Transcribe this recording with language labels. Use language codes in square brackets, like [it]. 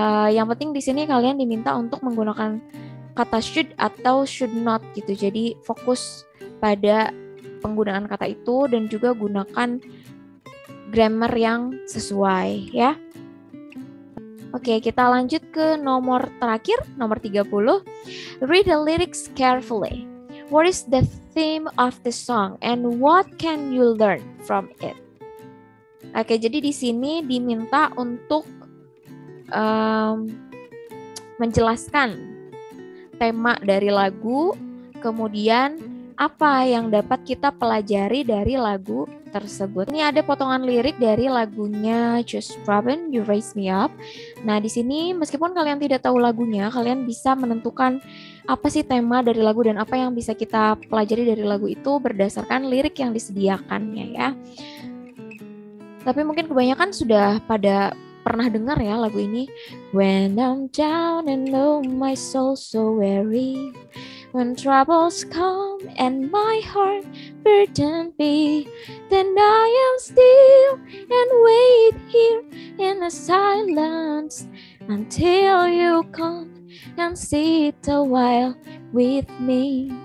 [id] Yang penting di sini kalian diminta untuk menggunakan kata should atau should not gitu. Jadi fokus pada penggunaan kata itu dan juga gunakan grammar yang sesuai ya. Oke, kita lanjut ke nomor terakhir, nomor 30. [en] Read the lyrics carefully. What is the theme of the song and what can you learn from it? [id] Oke, jadi di sini diminta untuk menjelaskan tema dari lagu, kemudian apa yang dapat kita pelajari dari lagu tersebut. Ini ada potongan lirik dari lagunya Josh Groban, You Raise Me Up. Nah, di sini meskipun kalian tidak tahu lagunya, kalian bisa menentukan apa sih tema dari lagu dan apa yang bisa kita pelajari dari lagu itu berdasarkan lirik yang disediakannya ya. Tapi mungkin kebanyakan sudah pada pernah dengar ya lagu ini. [en] When I'm down and low, my soul so weary. When troubles come and my heart burden be, then I am still and wait here in the silence until you come and sit a while with me.